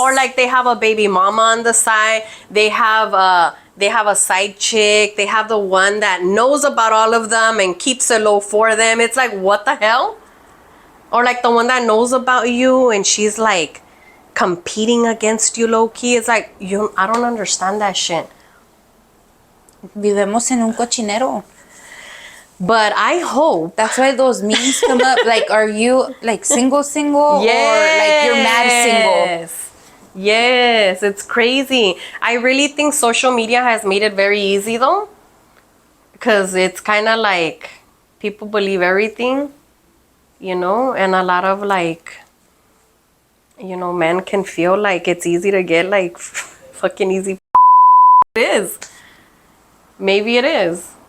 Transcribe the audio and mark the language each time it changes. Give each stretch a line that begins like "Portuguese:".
English: Or like they have a baby mama on the side. They have a side chick. They have the one that knows about all of them and keeps it low for them. It's like, what the hell? Or like the one that knows about you and she's like competing against you low key. It's like, I don't understand that shit.
Spanish: Vivemos en un cochinero.
English: But I hope. That's why those memes come up. Like, are you like single? Or like you're mad single? Yes, it's crazy. I really think social media has made it very easy though. Because it's kind of like people believe everything, and a lot of like, men can feel like it's easy to get like fucking easy. It is. Maybe it is.